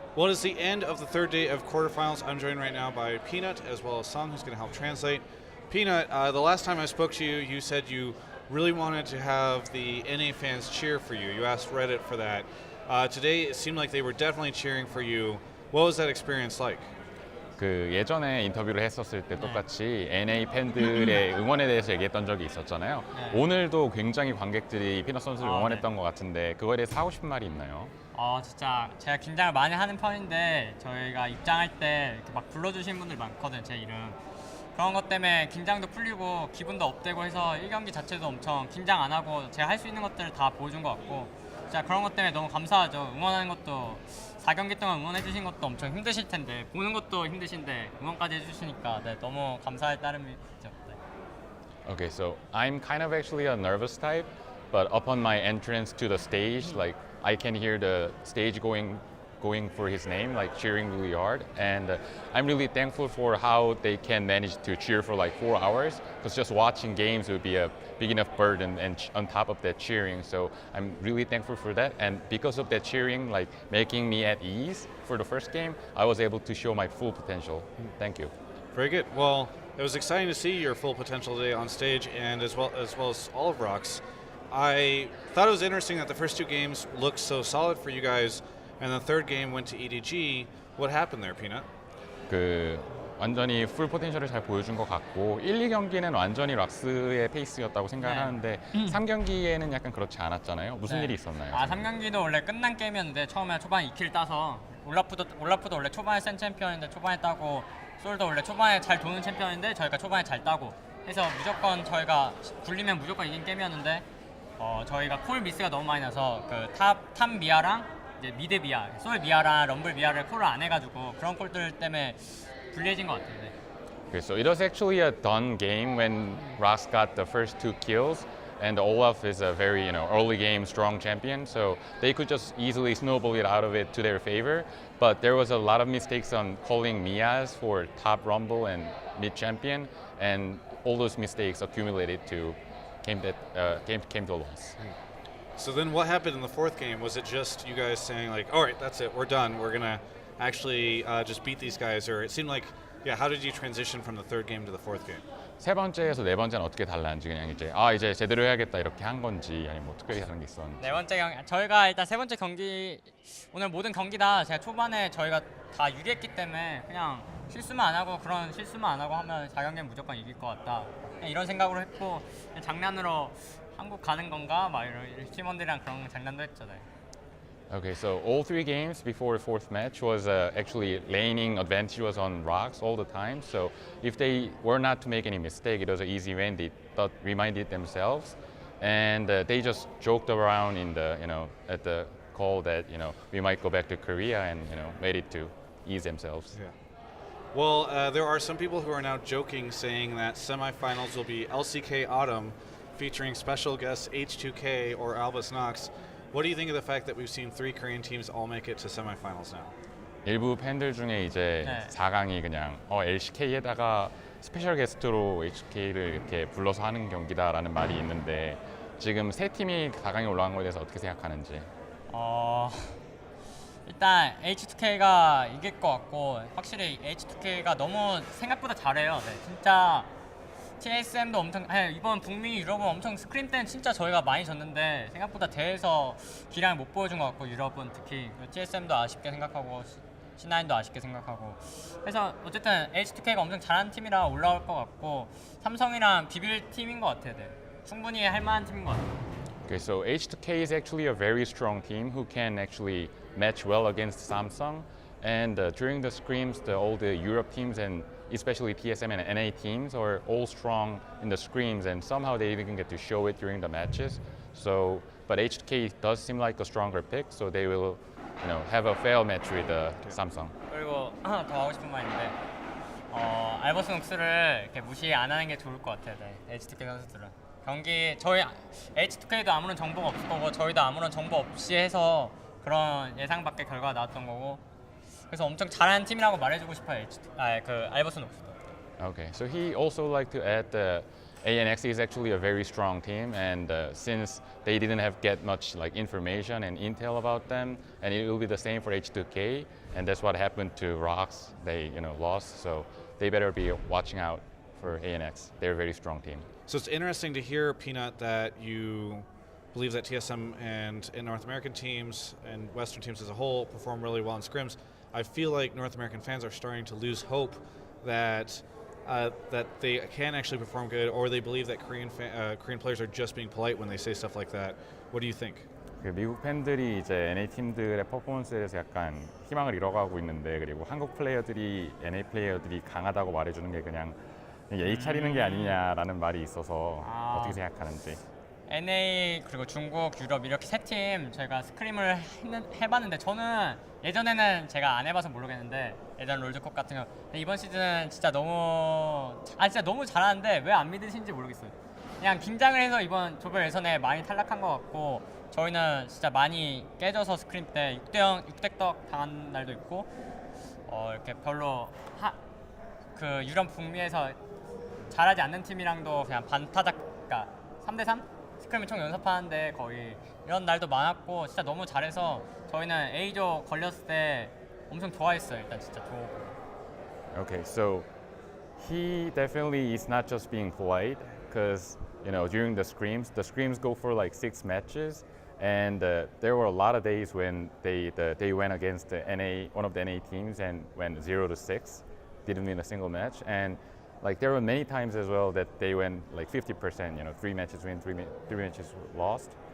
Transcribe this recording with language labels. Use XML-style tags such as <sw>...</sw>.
<en>Well, it's the end of the third day of quarterfinals. I'm joined right now by Peanut as well as Sung, who's going to help translate. Peanut, the last time I spoke to you, you said you really wanted to have the NA fans cheer for you. You asked Reddit for that. Today, it seemed like they were definitely cheering for you. What was that experience like?</en> <ko>그 예전에 인터뷰를 했었을 때 똑같이 NA 팬들의 응원에 대해서 얘기했던 적이 있었잖아요. 오늘도 굉장히 관객들이 피넛 선수를 응원했던 것 같은데 그거에 대해서 하고 싶은 말이 있나요? 진짜 제가 긴장을 많이 하는 편인데 저희가 입장할 때 이렇게 막 불러주신 분들 많거든요, 제 이름. 그런 것 때문에 긴장도 풀리고 기분도 업되고 해서 1경기 자체도 엄청 긴장 안 하고 제가 할 수 있는 것들을 다 보여준 것 같고 진짜 그런 것 때문에 너무 감사하죠. 응원하는 것도 4경기 동안 응원해 주신 것도 엄청 힘드실 텐데 보는 것도 힘드신데 응원까지 해주시니까 네, 너무 감사할 따름이죠. 네.</ko> <en>Okay, so I'm kind of actually a nervous type, but upon my entrance to the stage, like I can hear the stage going for his name, like cheering really hard, and I'm really thankful for how they can manage to cheer for like 4 hours, because just watching games would be a big enough burden, and on top of that cheering, so I'm really thankful for that, and because of that cheering, like making me at ease for the first game, I was able to show my full potential. Thank you. Very good. Well, it was exciting to see your full potential today on stage, and as well as all of ROX. I thought it was interesting that the first 2 games looked so solid for you guys, and the third game went to EDG. What happened there, Peanut?</en> <ko>그 완전히 풀 포텐셜을 잘 보여준 것 같고 1, 2경기는 완전히 락스의 페이스였다고 생각을 하는데 3경기에는 약간 그렇지 않았잖아요. 무슨 일이 있었나요? 3경기도 원래 끝난 게임이었는데 처음에 초반에 2킬 따서 올라프도 원래 초반에 센 챔피언인데 초반에 따고 솔도 원래 초반에 잘 도는 챔피언인데 저희가 초반에 잘 따고 해서 무조건 저희가 굴리면 무조건 이긴 게임이었는데 저희가 콜 미스가 너무 많이 나서 그 탑 미아랑 이제 미드 미아, 솔 미아랑 럼블 미아를 콜을 안 해가지고 그런 콜들 때문에 불리해진 것 같아요. 네.</ko> <en>Okay, so it was actually a done game when ROX got the first 2 kills, and Olaf is a very early game strong champion, so they could just easily snowball it out of it to their favor. But there was a lot of mistakes on calling Mias for top rumble and mid champion, and all those mistakes accumulated to came to a loss. So then what happened in the fourth game? Was it just you guys saying like, all right, that's it, we're done, we're going to actually just beat these guys? Or it seemed like, how did you transition from the third game to the fourth game?</en> <ko>세 번째에서 네 번째는 어떻게 달랐는지 그냥 이제 제대로 해야겠다 이렇게 한 건지 아니면 뭐 특별히 다른 게 있었는지. 네 번째 경기 저희가 일단 세 번째 경기 오늘 모든 경기 다 제가 초반에 저희가 다 유리했기 때문에 그냥 실수만 안 하고 하면 4경기는 무조건 이길 것 같다. 그냥 이런 생각으로 했고 장난으로 한국 가는 건가 막 이런 팀원들이랑 그런 장난도 했죠. 네.</ko> <en>Okay, so all 3 games before the fourth match was actually laning advantage was on ROX all the time. So if they were not to make any mistake, it was an easy win. They reminded themselves, and they just joked around in the at the call that we might go back to Korea, and made it to ease themselves. Yeah. Well, there are some people who are now joking, saying that semifinals will be LCK Autumn, featuring special guests H2K or Albus Nox. What do you think of the fact that we've seen 3 Korean teams all make it to semifinals now?</en> <ko>일부 팬들 중에 이제 4강이 그냥 LCK에다가 스페셜 게스트로 HK를 이렇게 불러서 하는 경기다라는 말이 있는데 지금 3 팀이 4강에 올라간 거에 대해서 어떻게 생각하는지? 일단 H2K가 이길 것 같고 확실히 H2K가 너무 생각보다 잘해요. 네, 진짜 TSM도 엄청 이번 북미 유럽은 엄청 스크림 때는 진짜 저희가 많이 졌는데 생각보다 대회에서 기량을 못 보여준 것 같고 유럽은 특히 TSM도 아쉽게 생각하고 C9도 아쉽게 생각하고 그래서 어쨌든 H2K가 엄청 잘하는 팀이라 올라올 것 같고 삼성이랑 비빌 팀인 것 같아요. 네. 충분히 할 만한 팀인 것 같아요.</ko> <en>Okay, so H2K is actually a very strong team who can actually match well against Samsung. And during the scrims, all the Europe teams and especially TSM and NA teams are all strong in the scrims, and somehow they didn't get to show it during the matches. So, but H2K does seem like a stronger pick, so they will, have a fair match with Samsung.</en> <ko>그리고 하나 더 하고 싶은 말 있는데 알버스 녹스를 이렇게 무시 안 하는 게 좋을 것 같아요. 네, H2K 선수들은 경기 저희 H2K도 아무런 정보가 없을 거고 저희도 아무런 정보 없이 해서 그런 예상 밖의 결과가 나왔던 거고 그래서 엄청 잘하는 팀이라고 말해주고 싶어요. 그 알버스 녹스도.</ko> <en>Okay, so he also like to add ANX is actually a very strong team, and since they didn't have get much like information and intel about them, and it will be the same for H2K, and that's what happened to ROX. They lost, so they better be watching out for ANX. They're a very strong team. So it's interesting to hear, Peanut, that you believe that TSM and North American teams and Western teams as a whole perform really well in scrims. I feel like North American fans are starting to lose hope that that they can actually perform good, or they believe that Korean players are just being polite when they say stuff like that. What do you think?</en> <ko>그 미국 팬들이 이제 NA 팀들의 퍼포먼스에 대해서 약간 희망을 잃어가고 있는데, 그리고 한국 플레이어들이 NA 플레이어들이 강하다고 말해주는 게 그냥 예의 차리는 게 아니냐라는 말이 있어서 어떻게 생각하는지. NA 그리고 중국, 유럽 이렇게 세 팀 저희가 스크림을 해봤는데, 저는 예전에는 제가 안 해봐서 모르겠는데 예전 롤드컵 같은 거 이번 시즌은 진짜 진짜 너무 잘하는데 왜 안 믿으시는지 모르겠어요. 그냥 긴장을 해서 이번 조별 예선에 많이 탈락한 것 같고, 저희는 진짜 많이 깨져서 스크림 때 6대0, 6대떡 당한 날도 있고, 이렇게 별로 그 유럽 북미에서 잘하지 않는 팀이랑도 그냥 반타작, 그러니까 3대3 스크림을 총 연습하는데 거의 이런 날도 많았고, 진짜 너무 잘해서 저희는 A조 걸렸을 때 엄청 좋아했어요. 일단 진짜 좋고.</ko> <en>Okay, so he definitely is not just being polite, because during the scrims go for like 6 matches, and there were a lot of days when they went against the one of the NA teams and went 0-6, didn't win a single match, and like there were many times as well that they went like 50%, 3 matches win, 3 matches lost.</en>